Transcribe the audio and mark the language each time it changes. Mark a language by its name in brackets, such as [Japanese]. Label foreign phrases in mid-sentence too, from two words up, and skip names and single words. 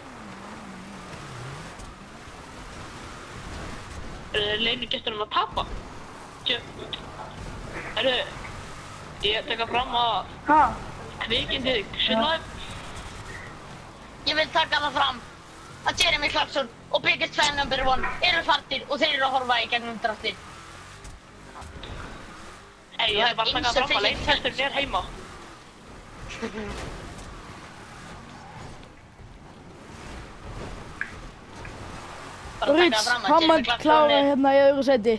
[Icelandic] Leynigesturinn að tapa? Ég taka fram að Ha? kvikindið Sunlife. Ég vil taka það fram að Jeremy Clarkson og [English] biggest fan number 1 [Icelandic] eru farnir og þeir eru að horfa í gegnum draftið. Ég hef bara takað fram að leynigesturinn er heima. Rich Hammond klára hérna í öðru seti.